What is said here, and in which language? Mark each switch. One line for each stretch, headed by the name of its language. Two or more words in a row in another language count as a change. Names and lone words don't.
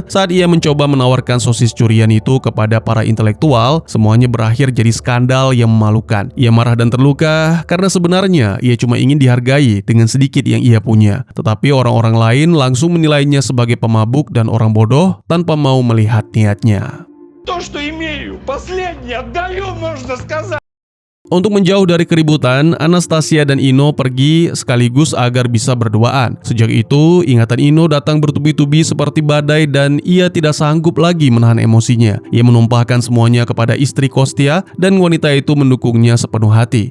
Indonesian: Saat ia mencoba menawarkan sosis curian itu kepada para intelektual, semuanya berakhir jadi skandal yang memalukan. Ia marah dan terluka karena sebenarnya ia cuma ingin dihargai dengan sedikit yang ia punya. Tetapi orang-orang lain langsung menilainya sebagai pemabuk dan orang bodoh tanpa mau melihat niatnya.
Russian: То, что имею, последнее отдаю, можно сказать.
Indonesian: Untuk menjauh dari keributan, Anastasia dan Ino pergi sekaligus agar bisa berduaan. Sejak itu, ingatan Ino datang bertubi-tubi seperti badai dan ia tidak sanggup lagi menahan emosinya. Ia menumpahkan semuanya kepada istri Kostia dan wanita itu mendukungnya sepenuh hati.